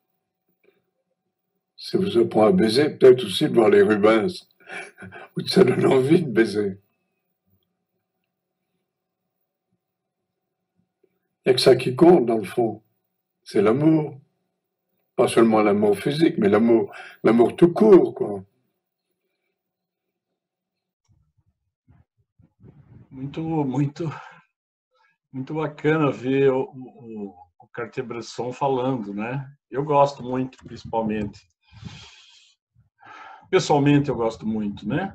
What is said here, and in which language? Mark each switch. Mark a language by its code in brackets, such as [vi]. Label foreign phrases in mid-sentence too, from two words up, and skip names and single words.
[fr] Ça vous apprend à baiser, peut-être aussi de voir les Rubens. Ou ça donne envie de baiser. Il n'y a que ça qui compte, dans le fond. C'est l'amour. Pas seulement l'amour physique, mais l'amour tout court, quoi. [pt] Muito muito bacana ver o Cartier-Bresson falando, né? Eu gosto muito, principalmente. Pessoalmente, eu gosto muito, né?